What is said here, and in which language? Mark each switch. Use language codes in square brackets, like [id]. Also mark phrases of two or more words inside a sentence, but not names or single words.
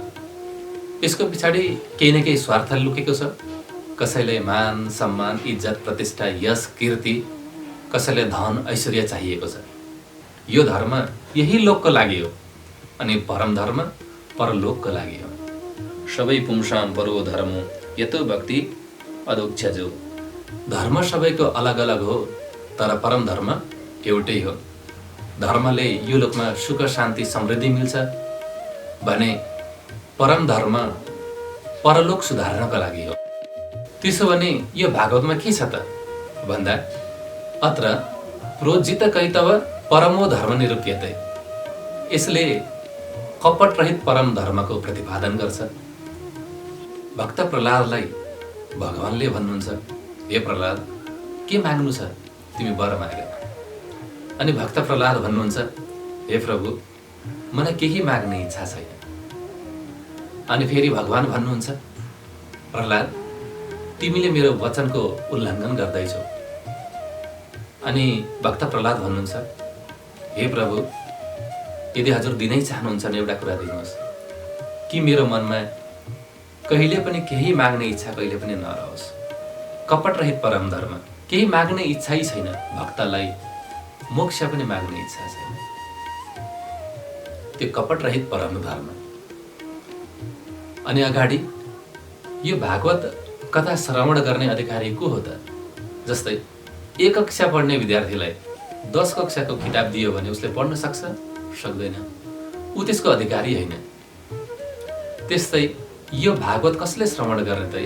[ne] यसको पछाडि केही न केही स्वार्थ लुकेको छ। कसैले मान सम्मान इज्जत प्रतिष्ठा यश कीर्ति, कसैले धन ऐश्वर्य चाहिएको छ। यो धर्म यही लोकको लागि हो, अनि परम धर्म परलोकको लागि हो। [sa] सबै पुंसां परो धर्म यतो भक्ति अधोक्षजो। [ne] धर्म सबैको अलग अलग हो, तर परम धर्म एउटै हो। धर्मले यो लोकमा सुख शान्ति समृद्धि मिल्छ भने परम धर्म परलोक सुधार्नको लागि हो। त्यसो भने यो भागवतमा के छ त भन्दा, [sa] अत्र प्रोज्झित कैतव परमो धर्म निरूप्यते। [ne] यसले कपट रहित परम धर्मको प्रतिपादन गर्छ। भक्त प्रहलादलाई भगवानले भन्नुहुन्छ, हे प्रहलाद, के माग्नु छ तिमी वर माग। अनि भक्त प्रहलाद भन्नुहुन्छ, हे प्रभु, मलाई केही माग्ने इच्छा छैन। अनि फेरि भगवान भन्नुहुन्छ, प्रहलाद, तिमीले मेरो वचनको उल्लङ्घन गर्दैछौ। अनि भक्त प्रहलाद भन्नुहुन्छ, हे प्रभु, यदि हजुर दिनै चाहनुहुन्छ भने एउटा कुरा दिनुहोस् कि मेरो मनमा कहिले पनि केही माग्ने इच्छा कहिले पनि नरहोस्। कपट रहित परम धर्म, केही माग्ने इच्छै छैन। भक्तलाई मोक्ष पनि माग्ने इच्छा छैन। त्यो कपट रहित परम धर्म। अनि अगाडि यो भागवत कथा श्रवण गर्ने अधिकारी को हो त? जस्तै 1 कक्षा पढ्ने विद्यार्थीलाई 10 कक्षाको किताब दियो भने उसले पढ्न सक्छ? सक्दैन। ऊ त्यसको अधिकारी होइन। त्यस्तै यो भागवत कसले श्रवण गर्ने त?